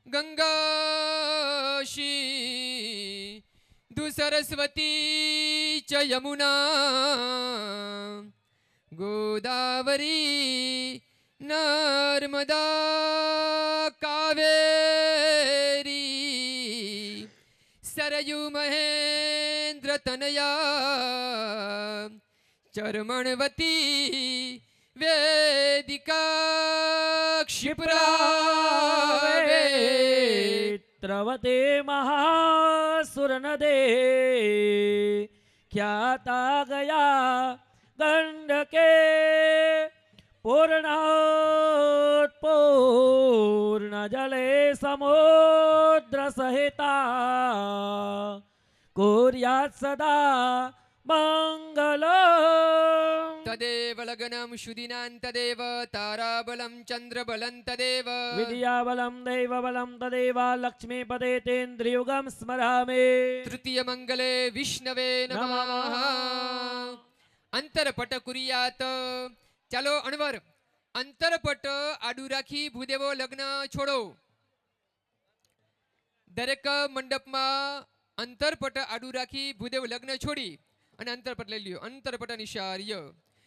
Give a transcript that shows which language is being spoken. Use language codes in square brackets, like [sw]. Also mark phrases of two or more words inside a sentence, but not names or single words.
[sa] गंगा शी दु सरस्वती च यमुना गोदावरी नर्मदा कावेरी सरयु महेन्द्र तनया चर्मणवती वेदिका क्षिप्रा वेत्रवते महासुर नदे ख्याता गया गंडके पूर्णात् पूर्ण जले समुद्र सहिता कुर्यात् सदा मंगलम्. तदेव लग्नम शुदिनान तदेव ताराबलम चंद्रबलम तदेव विद्याबलं दैवबलं तदेव लक्ष्मीपते तेन्द्रियुगं स्मरामि. तृतीय मंगले विष्णवे नमः. अंतरपट कुर्यात. [gu] ચાલો અણવર અંતરપટ આડું રાખી ભૂદેવો લગ્ન છોડો. દરેક મંડપમાં અંતરપટ આડું રાખી ભૂદેવ લગ્ન છોડી અને અંતરપટ લઈ લ્યો.